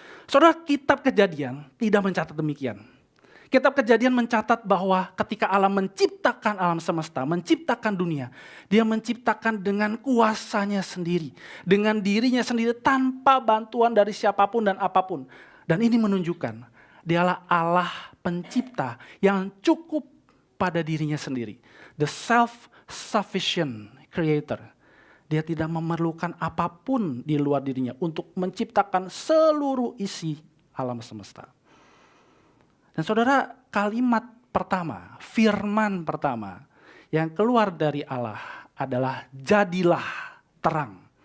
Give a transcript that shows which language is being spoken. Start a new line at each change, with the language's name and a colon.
Indonesian: Saudara, kitab Kejadian tidak mencatat demikian. Kitab Kejadian mencatat bahwa ketika Allah menciptakan alam semesta, menciptakan dunia, dia menciptakan dengan kuasanya sendiri, dengan dirinya sendiri tanpa bantuan dari siapapun dan apapun. Dan ini menunjukkan dialah Allah pencipta yang cukup pada dirinya sendiri.
English: The self-sufficient creator.
Indonesian: Dia tidak memerlukan apapun di luar dirinya untuk menciptakan seluruh isi alam semesta. Dan saudara, kalimat pertama, firman pertama yang keluar dari Allah adalah jadilah terang.